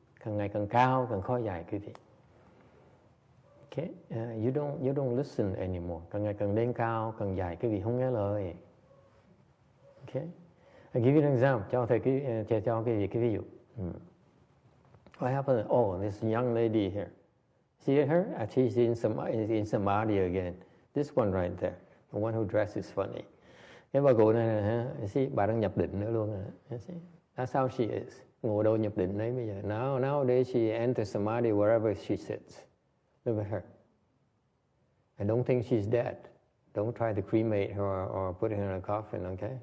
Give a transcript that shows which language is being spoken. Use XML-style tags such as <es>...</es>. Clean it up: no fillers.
<vi>Càng ngày càng cao càng khó dạy quý vị.</vi> <en>Okay, you don't listen anymore.</en> <vi>Càng ngày càng lên cao càng dạy quý vị không nghe lời.</vi> <en>Okay, I'll give you an example.</en> <vi>Cho quý vị cái ví dụ.</vi> <en>What happened? Oh, this young lady here. See her? She's in Samadhi again. This one right there, the one who dresses funny.</en> <vi>Cái bà cụ này nè, see, bà đang nhập định nữa luôn nè.</vi> <en>That's how she is.</en> <vi>Ngồi đâu nhập định đấy bây giờ.</vi> <en>Nowadays she enters Samadhi wherever she sits. Look at her. I don't think she's dead. Don't try to cremate her or put her in a coffin, okay?</en>